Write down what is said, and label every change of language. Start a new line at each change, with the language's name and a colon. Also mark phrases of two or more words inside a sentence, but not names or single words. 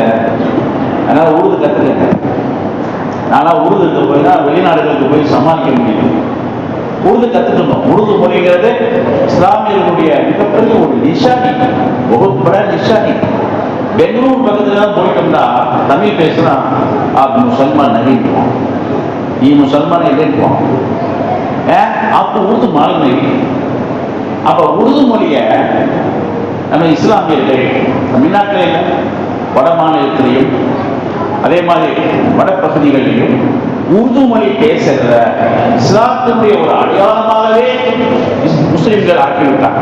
Tamil: அதனால் உருது கற்றுக்கங்க. ஆனால் உருதுக்கு போய் தான் வெளிநாடுகளுக்கு போய் சமாளிக்க முடியும். உருது கற்றுக்கணும். உருது மொழிங்கிறது இஸ்லாமியர்களுடைய மிகப்பெரிய ஒரு நிஷானி, ஒரு
Hindi: बड़ी निशानी.
Tamil: பெங்களூர் பக்கத்தில் தான் போயிட்டோம்னா தமிழ் பேசுனா
Hindi: आप मुसलमान नहीं हो, ये मुसलमान नहीं हो, आपको उर्दू मालूम नहीं.
Tamil: அப்போ உருது மொழியை நம்ம இஸ்லாமியர்கள் தமிழ்நாட்டில் வட மாநிலத்திலையும் அதே மாதிரி வடப்பகுதிகளிலையும் உருது மொழி பேசுகிற இஸ்லாத்தினுடைய ஒரு அடையாளமாகவே முஸ்லிம்கள் ஆக்கிவிட்டாங்க.